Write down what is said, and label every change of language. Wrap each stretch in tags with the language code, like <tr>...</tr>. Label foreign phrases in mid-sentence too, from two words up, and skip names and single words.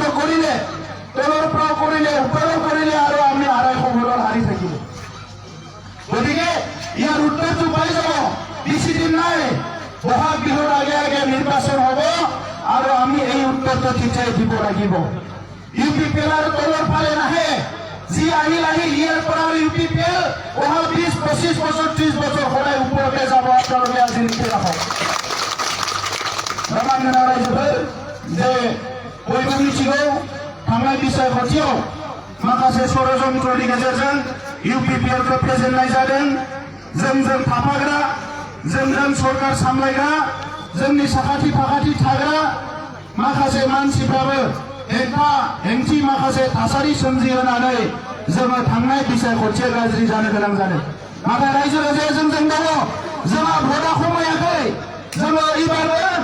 <as>কৰিলে তলৰ পৰা কৰিলে ওপৰৰ কৰিলে আৰু আমি 250 ভোটত হাৰি থাকিলো গতিকে ইয়াৰ উত্তৰটো পাই যাব বেছি দিন নাই বহাগ বিহুৰ আগে আগে নিৰ্বাচন হ'ব আৰু আমি এই উত্তৰটো তেতিয়াই দিব লাগিব ইউপিপিএল আৰু তলৰ ফালে নাহে যি আহিল ইয়াৰ পৰা ইউপিপিএল অহা 20-25 বছৰ 30 বছৰ সদায় ওপৰতে যাব আপোনালোকে আজি লিখি ৰাখক ৰমানগনা ৰাইজৰ যে</as> <brx>বयबो मिथिगौ थांनाय बिसाय खाथियाव माखासे षড়যন্त्रनि गेजेरजों इउपिपिएलखौ फेजेननाय जादों जोंजों थाफाग्रा जोंजों सरकार सामलायग्रा जोंनि साखाथि फाखाथि थाग्रा माखासे मानसिफ्राबो हेंथा हेंथि माखासे थासारि सोमजिहोनानै जोङो थांनाय बिसाय खाथियाव गाज्रि जानो गोनां जादों नाथाय रायजो राजाया जोंजों दङ जोंहा भटआ खमायाखै जोङो एबारबो</brx>